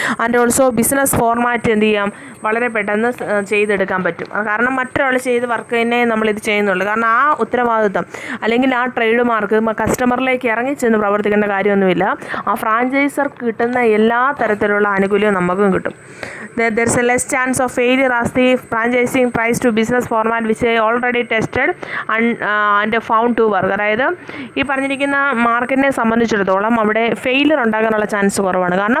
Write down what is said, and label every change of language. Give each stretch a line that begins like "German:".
English: and also business format
Malayalam: എന്ത് ചെയ്യാം, വളരെ പെട്ടെന്ന് ചെയ്തെടുക്കാൻ പറ്റും. കാരണം മറ്റൊരാൾ ചെയ്ത് വർക്ക് തന്നെ നമ്മളിത് ചെയ്യുന്നുള്ളൂ. കാരണം ആ ഉത്തരവാദിത്വം അല്ലെങ്കിൽ ആ ട്രേഡ് മാർക്ക് കസ്റ്റമറിലേക്ക് ഇറങ്ങി ചെന്ന് പ്രവർത്തിക്കേണ്ട കാര്യമൊന്നുമില്ല. ആ ഫ്രാഞ്ചൈസർക്ക് കിട്ടുന്ന എല്ലാ തരത്തിലുള്ള ആനുകൂല്യം നമുക്കും കിട്ടും.
English: There is a less chance of failure as the franchising tries to business format which I already tested and found to work.
Malayalam: അതായത് ഈ പറഞ്ഞിരിക്കുന്ന മാർക്കറ്റിനെ സംബന്ധിച്ചിടത്തോളം അവിടെ ഫെയിലിയർ ഉണ്ടാകാനുള്ള ചാൻസ് കുറവാണ്.